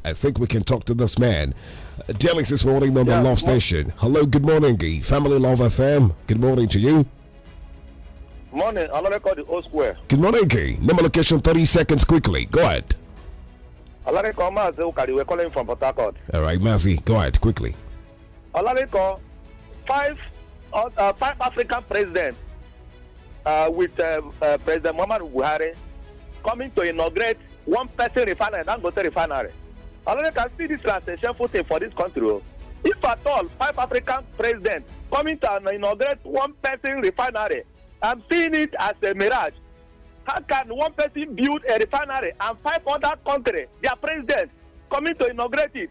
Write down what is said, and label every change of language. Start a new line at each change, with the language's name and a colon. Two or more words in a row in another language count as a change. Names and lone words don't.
English: I think we can talk to this man. Delix this morning on the Love Station. Hello. Good morning, Guy. Family Love FM. Good morning to you. Morning. I'm going to call the O Square. Good morning, Guy. Number location 30 seconds quickly. Go ahead. We're calling from Port Harcourt. All right, Mazi, go ahead quickly. Olareko, 5 African presidents with President Muhammadu Buhari coming to inaugurate one-person refinery, Dangote refinery. Olareko, I see this as a shameful thing for this country. If at all 5 African presidents coming to inaugurate one-person refinery, I'm seeing it as a mirage. How can one person build a refinery and 5 other countries, their presidents, coming to inaugurate it?